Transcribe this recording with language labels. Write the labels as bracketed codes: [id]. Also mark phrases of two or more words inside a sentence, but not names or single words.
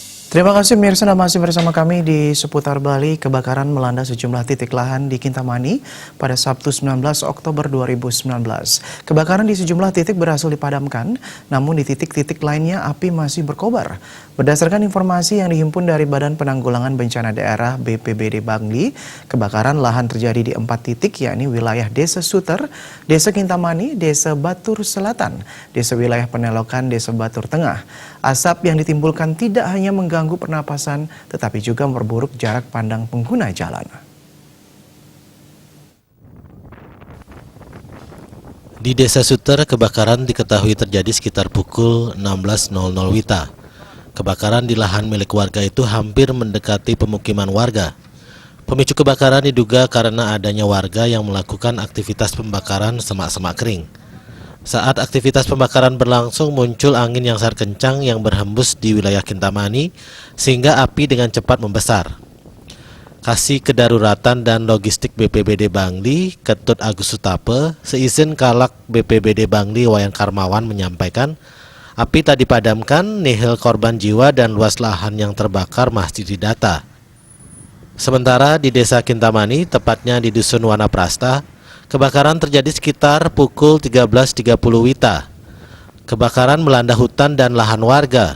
[id] Terima kasih pemirsa, Anda masih bersama kami di seputar Bali. Kebakaran melanda sejumlah titik lahan di Kintamani pada Sabtu 19 Oktober 2019. Kebakaran di sejumlah titik berhasil dipadamkan, namun di titik-titik lainnya api masih berkobar. Berdasarkan informasi yang dihimpun dari Badan Penanggulangan Bencana Daerah BPBD Bangli, kebakaran lahan terjadi di 4 titik, yakni wilayah Desa Suter, Desa Kintamani, Desa Batur Selatan, Desa Wilayah Penelokan, Desa Batur Tengah. Asap yang ditimbulkan tidak hanya mengganggu pernapasan, tetapi juga memperburuk jarak pandang pengguna jalan. Di Desa Suter, kebakaran diketahui terjadi sekitar pukul 16.00 WITA. Kebakaran di lahan milik warga itu hampir mendekati pemukiman warga. Pemicu kebakaran diduga karena adanya warga yang melakukan aktivitas pembakaran semak-semak kering. Saat aktivitas pembakaran berlangsung, muncul angin yang sangat kencang yang berhembus di wilayah Kintamani sehingga api dengan cepat membesar. Kasih Kedaruratan dan Logistik BPBD Bangli, Ketut Agus Sutape, seizin Kalak BPBD Bangli Wayan Karmawan menyampaikan, api tak dipadamkan, nihil korban jiwa dan luas lahan yang terbakar masih didata. Sementara di Desa Kintamani, tepatnya di Dusun Wanaprasta, kebakaran terjadi sekitar pukul 13.30 WITA. Kebakaran melanda hutan dan lahan warga.